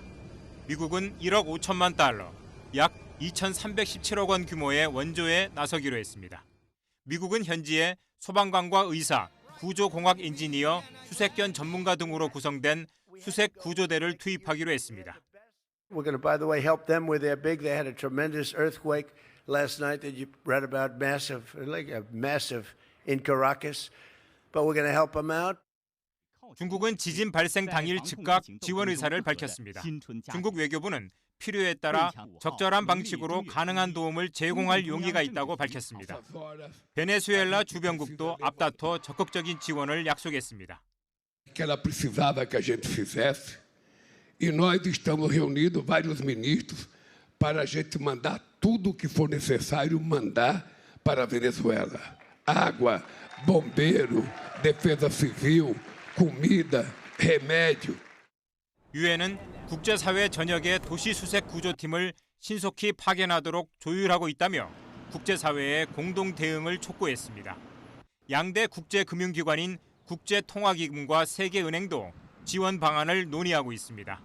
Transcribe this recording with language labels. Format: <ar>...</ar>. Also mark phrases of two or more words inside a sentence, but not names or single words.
<ko>미국은 1억 5천만 달러, 약 2,317억 원 규모의 원조에 나서기로 했습니다. 미국은 현지에 소방관과 의사, 구조공학 엔지니어, 수색견 전문가 등으로 구성된 수색 구조대를 투입하기로 했습니다.</ko> <en>We're going to, by the way, help them where they're big. They had a tremendous earthquake last night that you read about, massive in Caracas. But we're going to help them out.</en> <ko>중국은 지진 발생 당일 즉각 지원 의사를 밝혔습니다. 중국 외교부는 필요에 따라 적절한 방식으로 가능한 도움을 제공할 용의가 있다고 밝혔습니다. 베네수엘라 주변국도 앞다퉈 적극적인 지원을 약속했습니다.</ko> <pt>Que ela precisava que a gente fizesse, e nós estamos reunidos vários ministros para a gente mandar tudo o que for necessário mandar para a Venezuela. Água, bombeiro, defesa civil, comida, remédio.</pt> <ko>유엔은 국제사회 전역의 도시수색 구조팀을 신속히 파견하도록 조율하고 있다며 국제사회의 공동 대응을 촉구했습니다. 양대 국제금융기관인 국제통화기금과 세계은행도 지원 방안을 논의하고 있습니다.</ko>